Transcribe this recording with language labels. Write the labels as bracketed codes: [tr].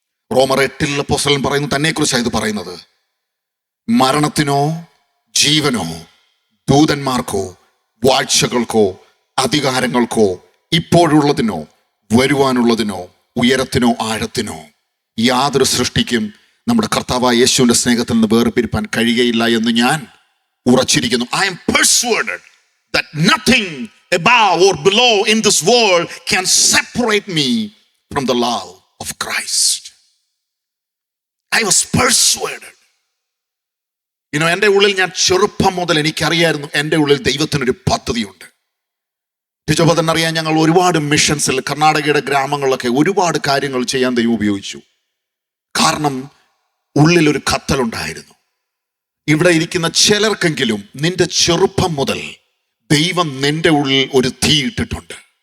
[ml] റോമർ 8 അപ്പോസ്തലൻ പറയുന്നു, തന്നെക്കുറിച്ചാണ് ഇത് പറയുന്നത്, മരണത്തിനോ ജീവനോ ദൂതന്മാർക്കോ വാഴ്ചകൾക്കോ അധികാരങ്ങൾക്കോ ഇപ്പോഴുള്ളതിനോ വരുവാനുള്ളതിനോ ഉയരത്തിനോ ആഴത്തിനോ യാതൊരു സൃഷ്ടിക്കും നമ്മുടെ കർത്താവായ യേശുവിന്റെ സ്നേഹത്തിൽ നിന്ന് വേർപിരിപ്പാൻ കഴിയുകയില്ല എന്ന് ഞാൻ ഉറച്ചിരിക്കുന്നു. [en] I am persuaded that nothing above or below in this world can separate me from the love of Christ. I was persuaded. [ml] എൻ്റെ ഉള്ളിൽ ഞാൻ ചെറുപ്പം മുതൽ എനിക്കറിയായിരുന്നു എൻ്റെ ഉള്ളിൽ ദൈവത്തിനൊരു പദ്ധതിയുണ്ട്. ടീച്ചർ തന്നെ അറിയാൻ ഞങ്ങൾ ഒരുപാട് മിഷൻസിൽ കർണാടകയുടെ ഗ്രാമങ്ങളിലൊക്കെ ഒരുപാട് കാര്യങ്ങൾ ചെയ്യാൻ ദൈവം ഉപയോഗിച്ചു. കാരണം ഉള്ളിലൊരു കത്തലുണ്ടായിരുന്നു. ഇവിടെ ഇരിക്കുന്ന ചിലർക്കെങ്കിലും നിന്റെ ചെറുപ്പം മുതൽ ദൈവം നിന്റെ ഉള്ളിൽ ഒരു തീ ഇട്ടിട്ടുണ്ട്.